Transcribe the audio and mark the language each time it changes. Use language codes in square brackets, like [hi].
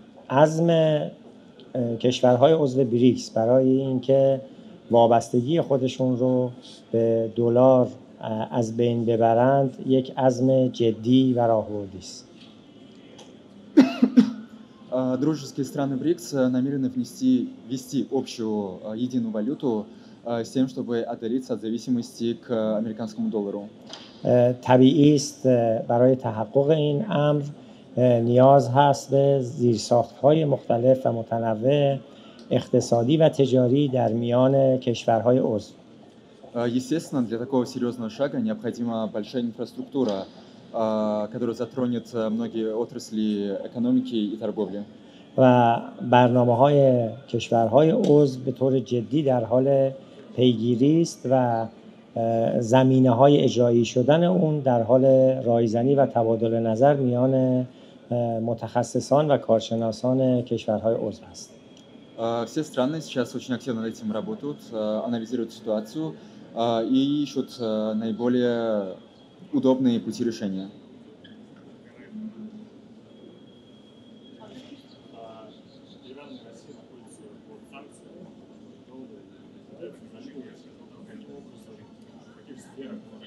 [fa] عزم کشورهای عضو بریکس برای اینکه وابستگی خودشون رو به دلار از بین ببرند یک عزم جدی و راهبردی است. [ru] Дружеские страны БРИКС намерены ввести общую единую валюту с тем, чтобы отдалиться от зависимости к американскому доллару. [fa] طبیعی است برای تحقق این امر نیاز هست به زیرساخت‌های مختلف و متنوع اقتصادی و تجاری در میان کشورهای عضو. [ru] Естественно, для такого серьезного шага необходима большая инфраструктура, которая затронет многие отрасли экономики и торговли. [fa] و برنامه‌های کشورهای عضو به طور جدی در حال پیگیری است و زمینه‌های اجرایی شدن اون در حال رایزنی و تبادل نظر میان متخصصان و کارشناسان کشورهای عضو است. [ru] Все страны сейчас очень активно над этим работают, анализируют ситуацию и ищут наиболее удобные пути решения. Иран и Россия находятся под санкциями, каким образом, в каких сферах